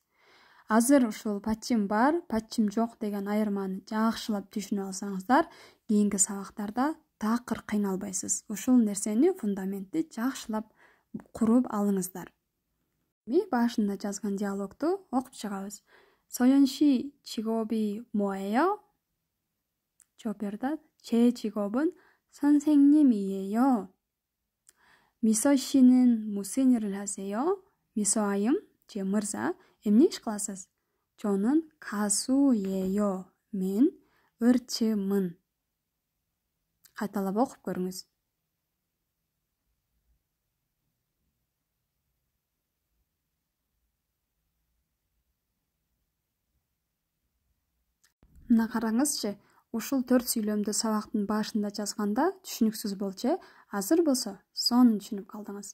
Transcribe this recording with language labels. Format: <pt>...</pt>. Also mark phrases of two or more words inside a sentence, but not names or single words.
<ky>Азыр ушул пачим бар, пачим жок деген айырманы жакшылап түшүнүп алсаңыздар, кийинки сабактарда такыр кыйналбайсыз. Ушул нерсени, фундаментти жакшылап куруп алыңыздар. Башында жазган диалогду окуп чыгабыз.</ky> <ko>소연씨 직업이 뭐예요?</ko> <ky>жооп берди.</ky> <ko>제 직업은 선생님이에요. 미소 씨는 무슨 일을 하세요?</ko> <ky>미소 айым, же мырза, эмне иш кыласыз?</ky> <ko>저는 가수예요.</ko> <ky>Мен ырчымын. Кайталап окуп көрүңүз. Мына караңызчы, ушул 4 сүйлөмдү сабактын башында жазганда түшүнүксүз болчу, азыр болсо сонун түшүнүп калдыңыз.</ky>